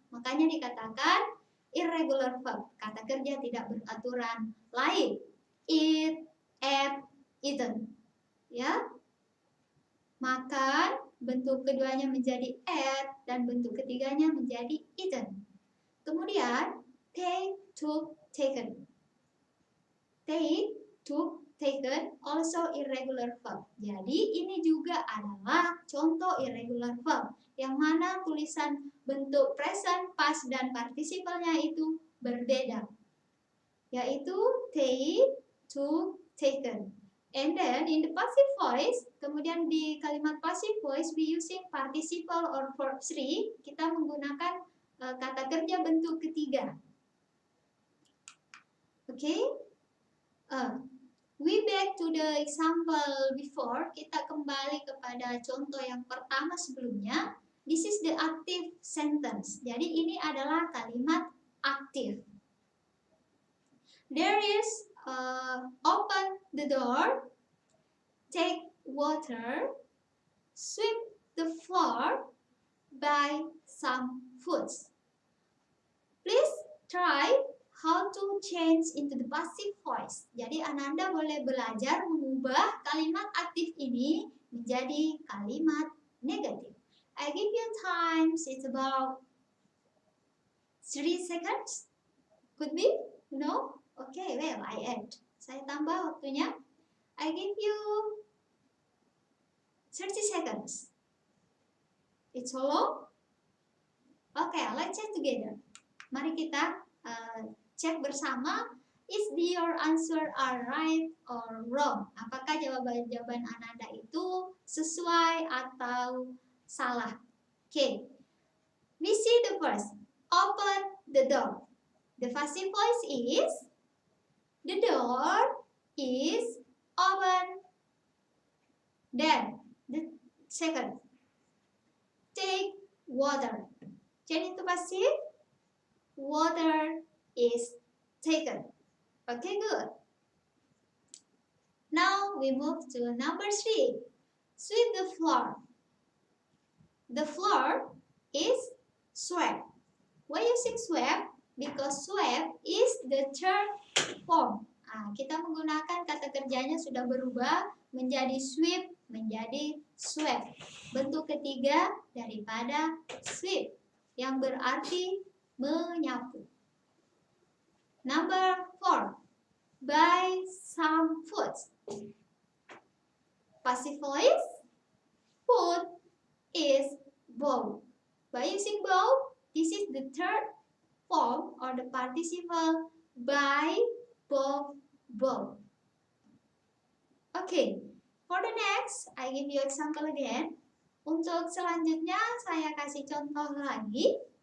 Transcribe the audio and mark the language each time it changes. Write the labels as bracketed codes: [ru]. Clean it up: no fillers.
[id] Makanya dikatakan irregular verb, kata kerja tidak beraturan. [en] Lain, eat, ate, eaten. [id] Ya, makan, bentuk keduanya menjadi ate, dan bentuk ketiganya menjadi eaten. Kemudian, [en] take, took, taken. Take, took, taken, also irregular verb. [id] Jadi ini juga adalah contoh irregular verb, yang mana tulisan bentuk present, past, dan participalnya itu berbeda, yaitu take, took, taken. [en] And then in the passive voice, [id] kemudian di kalimat [en] passive voice we using participle or verb 3, [id] kita menggunakan kata kerja bentuk ketiga. [en] Okay? We back to the example before. [id] Kita kembali kepada contoh yang pertama sebelumnya. [en] This is the active sentence. [id] Jadi ini adalah kalimat aktif. [en] There is open the door, take water, sweep the floor, buy some foods. Please try how to change into the passive voice. [id] Jadi Ananda boleh belajar mengubah kalimat aktif ini menjadi kalimat negatif. [en] I give you time, it's about 3 seconds. Could be? No? Okay, well, I add. [id] Saya tambah waktunya. [en] I give you 30 seconds. It's so long? Okay, let's check together. [id] Mari kita cek bersama, [en] is your answer are right or wrong? [id] Apakah jawaban Ananda itu sesuai atau salah? [en] Okay, we see the first. Open the door. The passive voice is, the door is open. Then the second, take water. Change into passive. Water is taken. Okay, good. Now we move to number 3. Sweep the floor. The floor is swept. Why using swept? Because swept is the third form. [id] Kita menggunakan kata kerjanya sudah berubah menjadi sweep, menjadi swept. Bentuk ketiga daripada sweep yang berarti menyapu. [en] Number 4, buy some food. Passive voice, food is bought. By using bought, this is the third form or the participle buy, bought, bought. Okay, for the next, I give you example again. [id] Untuk selanjutnya, saya kasih contoh lagi.